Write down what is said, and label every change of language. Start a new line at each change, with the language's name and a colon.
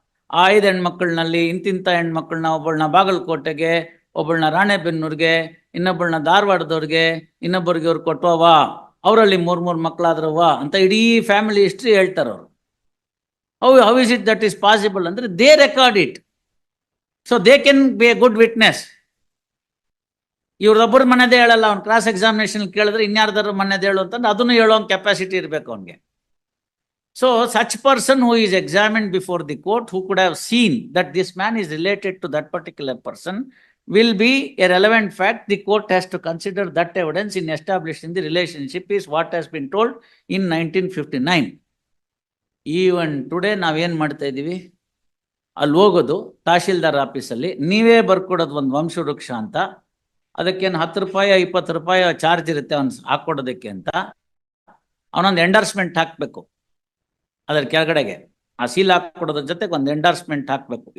Kannada: ಆ 5 ಹೆಣ್ಮಕ್ಳನಲ್ಲಿ ಇಂತಿಂಥ ಹೆಣ್ಮಕ್ಳನ್ನ, ಒಬ್ಬಳನ್ನ ಬಾಗಲಕೋಟೆಗೆ, ಒಬ್ಬಳನ್ನ ರಾಣೆಬೆನ್ನೂರ್ಗೆ, ಇನ್ನೊಬ್ಬಳನ್ನ ಧಾರವಾಡದವ್ರಿಗೆ, ಇನ್ನೊಬ್ಬರಿಗೆ ಅವ್ರು ಕೊಟ್ಟವ, ಅವರಲ್ಲಿ 3 ಮಕ್ಕಳಾದ್ರವ ಅಂತ ಇಡೀ ಫ್ಯಾಮಿಲಿ ಹಿಸ್ಟ್ರಿ ಹೇಳ್ತಾರೆ ಅವರು.
English: How is it that is possible ಅಂದ್ರೆ they record it, so they can be a good witness.
Kannada: ಇವ್ರದೊಬ್ಬರ ಮನೆದೇ ಹೇಳಲ್ಲ, ಅವ್ನು ಕ್ರಾಸ್ ಎಕ್ಸಾಮಿನೇಷನ್ ಕೇಳಿದ್ರೆ ಇನ್ಯಾರ್ದಾರು ಮನೆದೇ ಹೇಳು ಅಂತಂದ್ರೆ ಅದನ್ನು ಹೇಳೋ ಕೆಪಾಸಿಟಿ ಇರಬೇಕು ಅವನಿಗೆ.
English: So such person who is examined before the court, who could have seen that this man is related to that particular person, will be a relevant fact. The court has to consider that evidence in establishing the relationship, is what has been told in 1959. Even today
Kannada: ನಾವೇನು ಮಾಡ್ತಾ ಇದ್ದೀವಿ, ಅಲ್ಲಿ ಹೋಗೋದು ತಹಶೀಲ್ದಾರ್ ಆಫೀಸಲ್ಲಿ ನೀವೇ ಬರ್ಕೊಡೋದು ಒಂದು ವಂಶವೃಕ್ಷ ಅಂತ, ಅದಕ್ಕೇನು 10 ರೂಪಾಯಿ 20 ರೂಪಾಯಿ ಚಾರ್ಜ್ ಇರುತ್ತೆ ಅವ್ನು ಹಾಕ್ಕೊಡೋದಕ್ಕೆ ಅಂತ. ಅವನೊಂದು ಎಂಡರ್ಸ್ಮೆಂಟ್ ಹಾಕಬೇಕು ಅದರ ಕೆಳಗಡೆಗೆ, ಆ ಸೀಲ್ ಹಾಕೊಡೋದ್ರ ಜೊತೆಗೆ ಒಂದು ಎಂಡರ್ಸ್ಮೆಂಟ್ ಹಾಕಬೇಕು.